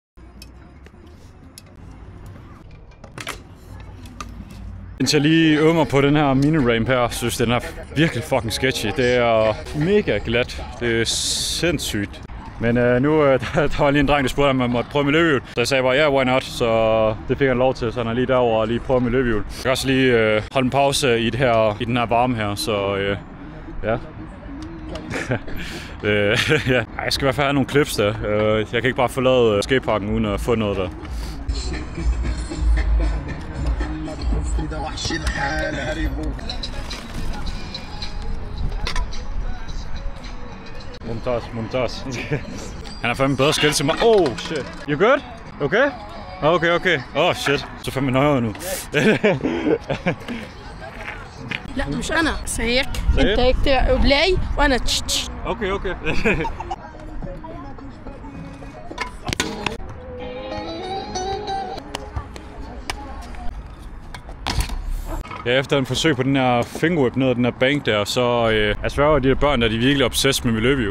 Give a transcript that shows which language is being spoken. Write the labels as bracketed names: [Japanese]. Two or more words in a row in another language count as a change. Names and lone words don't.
[Danish] Indtil jeg lige øver mig på den her mini-ramp her, synes den er virkelig fucking sketchy. Det er mega glat. Det er sindssygt. Men nu der var lige en dreng, der spurgte, om man måtte prøve med løbehjul. Så jeg sagde bare, ja, [English] why not? [Danish] Så det fik han lov til, så han er lige derovre og lige prøve med løbehjul. Jeg kan også lige holde en pause i den her varme her, så ja. Ja. Jeg skal i hvert fald have nogle clips der. Jeg kan ikke bare forlade skateparken uden at få noget der. Mumtaz. Han har fandme bedre skæld til mig. [English] Oh shit. You good? Okay? Okay. Oh shit. [Danish] Så fandme nøjere nu. [Arabic] لا مش انا سيك انت اكتب بلاي وانا تش. [Danish] Okay. Ja, efter en forsøg på den her fingerwhip ned ad den her bank der, så jeg sværger, at de der børn der, de er virkelig obsessed med løbehjul.